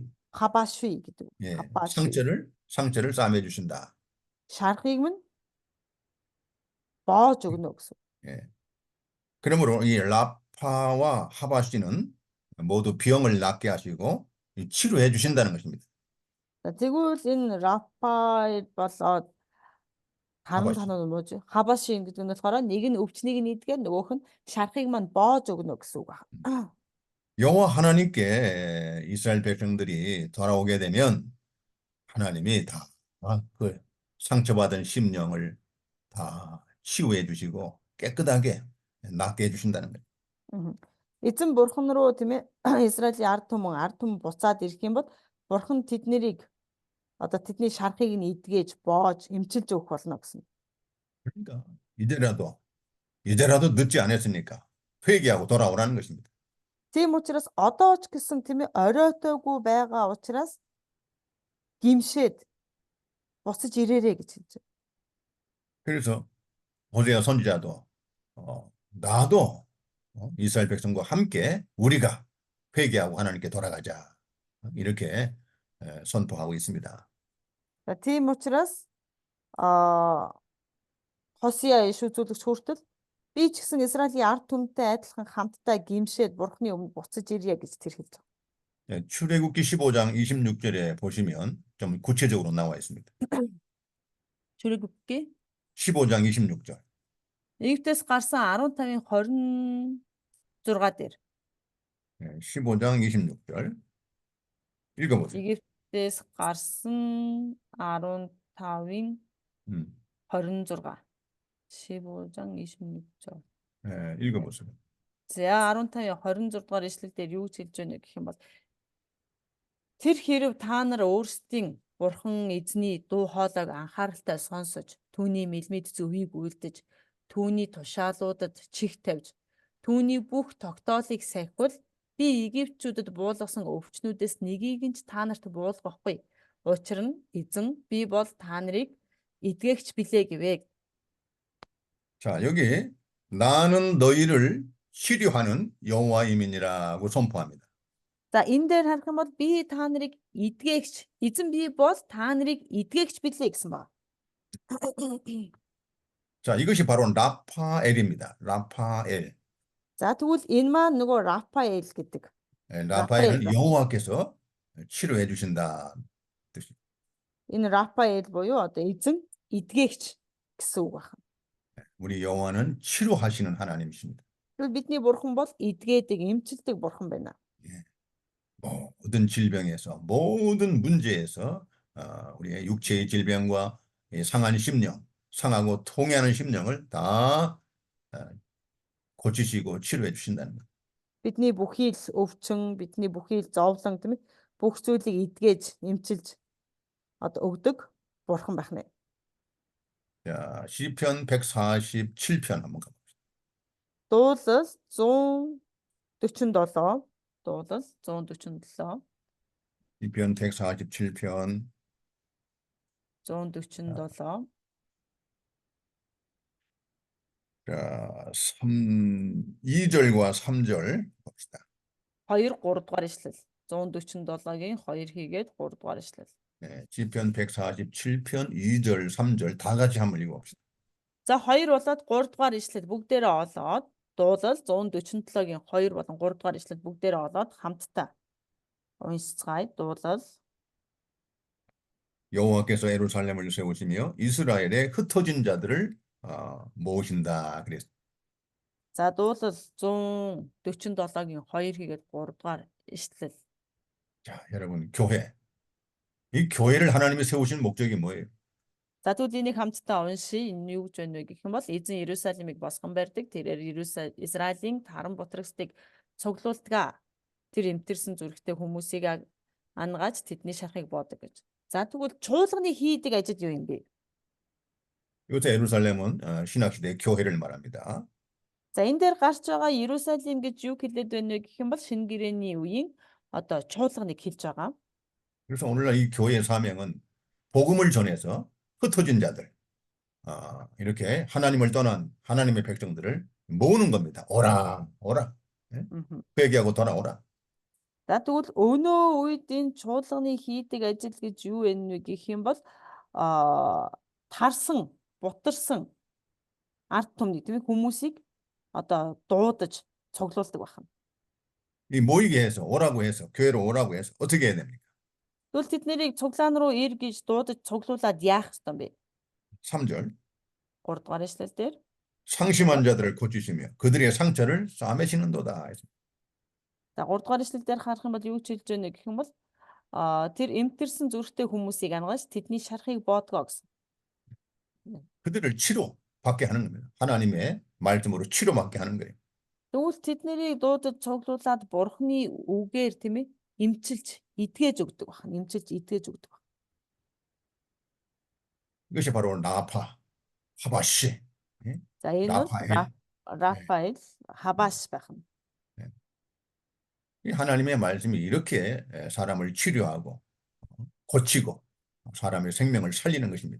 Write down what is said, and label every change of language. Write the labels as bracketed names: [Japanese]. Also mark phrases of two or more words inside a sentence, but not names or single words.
[Mongolian] 하바쉬 гэдэг. [Korean] 예, 하바쉬. 상처를 싸매 주신다. [Mongolian] шарахыг маань боож өгнө гэсэн. [Korean] 예. 그러므로 이 라파와 하바씨는 모두 병을 낫게 하시고 치료해 주신다는 것입니다. [Mongolian] Тэгвэл энэ Рафаэл болоод харин танаа 뭐죠? 하바시 гэдэг нь болохоор нэг нь өвчнийг нь эдгээр нөгөөх нь шарахыг маань боож өгнө гэсэн үг байна. [Korean] 여호와 하나님께 이스라엘 백성들이 돌아오게 되면 하나님이 다 그 상처받은 심령을 다 치유해 주시고 깨끗하게 낫게 해 주신다는 거예요. [Mongolian] Эзэн бурхан руу тийм ээ Израилийн ард түмэн буцаад ирэх юм бол бурхан тэднийг одоо тэдний шарахыг нь эдгэж боож эмчилж өгөх болно гэсэн. [Korean] 그러니까 이제라도 늦지 않았으니까 회개하고 돌아오라는 것입니다. [Mongolian] Тийм учраас одоо ч гэсэн тийм ээ оройтойгүй байгаа учраас гимшээд буцаж ирээрэй гэж хэлж байна. [Korean] 그래서 호세아 선지자도 나도 이스라엘 백성과 함께 우리가 회개하고 하나님께 돌아가자. 이렇게 선포하고 있습니다. [Mongolian] За тийм учраас а Хосия иш үзүүлэгч хүртэл би ч гэсэн Израилийн ард түмэнтэй адилхан хамтдаа гимшээд бурхны өмнө буцаж ирье гэж тэр хэлж байгаа. [Korean] 출애굽기 15장 26절에 보시면 좀 구체적으로 나와 있습니다. 출애굽기 15장 26절. [Mongolian] Египтээс гарсан 15-ын 26 дээр [Korean] 15장 26절. 읽어보세요. [Mongolian] Египтээс гарсан 15-ын 음, [Korean] 26 15장 26절. 읽어보세요. [Mongolian] За 15-ын 26 дугаар ишлэл дээр юу гэж хэлж байна гэх юм бол тэр хэрв та нар өөрсдийн бурхан эзний дуу хоолойг анхааралтай сонсож түүний мэлмид зөвийг үйлдэж түүний тушаалуудад чих тавьж түүний бүх тогтоолыг сахивал би Египтчүүдэд буулгасан өвчнүүдээс нэгийг нь ч та нарт буулгахгүй. Учир нь эзэн би бол та нарыг эдгээгч билээ гэвэ. [Korean] 자, 여기 나는 너희를 치료하는 여호와임이니라고 선포합니다. [Mongolian] За энэ дээр харах юм бол би та нарыг эдгээгч эзэн би бол та нарыг эдгээгч билээ гэсэн ба. [Korean] 자, 이것이 바로 라파엘입니다. 라파엘. [Mongolian] За тэгвэл энэ маань нөгөө Рафаэл гэдэг. [Korean] 라파엘은 라파엘. 여호와께서 치료해 주신다 뜻이. [Mongolian] Энэ Рафаэл буюу одоо эзэн эдгээгч гэсэн үг байна. [Korean] 우리 여호와는 치료하시는 하나님이십니다. [Mongolian] Тэгвэл бидний бурхан бол эдгээдэг, эмчилдэг бурхан байна. [Korean] 모든 질병에서 모든 문제에서 우리의 육체의 질병과 상한 심령, 상하고 통해하는 심령을 다 고치시고 치료해 주신다는 것. [Mongolian] Бидний бүхий л өвчин, бидний бүхий л зовлон тийм ээ бүх зүйлийг эдгээж, эмчилж одоо өгдөг бурхан байна. [Korean] 자, 시편 147편 한번 가봅시다. [Mongolian] Дуулал 147. Дуулал 147. [Korean] 시편 147편 147. 자, 2절과 3절 봅시다. [Mongolian] 2, 3 дугаар ишлэл. 147-гийн 2 хийгээд 3 дугаар ишлэл. [Korean] 네, 시편 147편 2절, 3절 다 같이 한번 읽어봅시다. [Mongolian] За 2 болоод 3 дугаар ишлэл бүгдээрээ олоод дуулал 147-гийн 2 болон 3 дугаар ишлэл бүгдээрээ олоод хамтдаа уншицгаая. Дуулал [Korean] 여호와께서 예루살렘을 세우시며 이스라엘의 흩어진 자들을 모으신다 그랬습니다. [Mongolian] За дуулал 147-гийн 2 хийгээд 3 дугаар ишлэл. [Korean] 자, 여러분 교회. 이 교회를 하나님이 세우신 목적이 뭐예요? [Mongolian] За тэгвэл энийг хамтдаа уншия. Энэ юу гэж байна вэ гэх юм бол эзэн Иерусалимыг босгон барьдаг. Тэрээр Израилийн таран бутрагсдыг цуглуулдаг. Тэр эмтэрсэн зүрхтэй хүмүүсийг ангааж тэдний шархыг боодог гэж. За тэгвэл чуулганы хийдэг ажил юу юм бэ? [Korean] 요새 예루살렘은 신학시대의 교회를 말합니다. [Mongolian] За энэ дээр гарч байгаа Иерусалим гэж юу хэлээд байна вэ гэх юм бол шинэ гэрээний үеийн одоо чуулганыг хэлж байгаа. [Korean] 그래서 오늘날 이 교회의 사명은 복음을 전해서 흩어진 자들, 이렇게 하나님을 떠난 하나님의 백성들을 모으는 겁니다. 오라, 오라. 예? 회개하고 돌아오라. [Mongolian] За тэгвэл өнөө үед энэ чуулганы хийдэг ажил гэж юу вэ гэх юм бол тарсан, бутарсан ард түмний тийм хүмүүсийг одоо дуудаж цуглуулдаг байна. [Korean] 이 모이게 해서 오라고 해서 교회로 오라고 해서 어떻게 해야 됩니까? [Mongolian] Тэгвэл тэд нэрийг цуглаан руу ир гэж дуудаж цуглуулад яах ёстой юм бэ? [Korean] 3절. [Mongolian] 3 дугаар эшлэл дээр [Korean] 상심한 자들을 고치시며 그들의 상처를 싸매시는도다. [Mongolian] за 3 дугаар эшлэл дээр харах юм бол юу ч хэлж байна гэх юм бол тэр эмтэрсэн зүрхтэй хүмүүсийг ангааж тэдний шархыг боодгоо гэсэн. [Korean] 그들을 치료받게 하는 겁니다. 하나님의 말씀으로 치료받게 하는 거예요. [Mongolian] Тэгвэл тэд нэрийг дуудаж цуглуулад бурхны үгээр тийм ээ эмчилж эдгэж өгдөг байна. Эмчилж эдгэж өгдөг байна. [Korean] 이것이 바로 라파, 하바시. [Mongolian] За энэ бол [Korean] 라파엘. [Mongolian] Рафаэл, Хабаш байна. [Korean] 이 하나님의 말씀이 이렇게 사람을 치료하고 고치고 사람의 생명을 살리는 것입니다.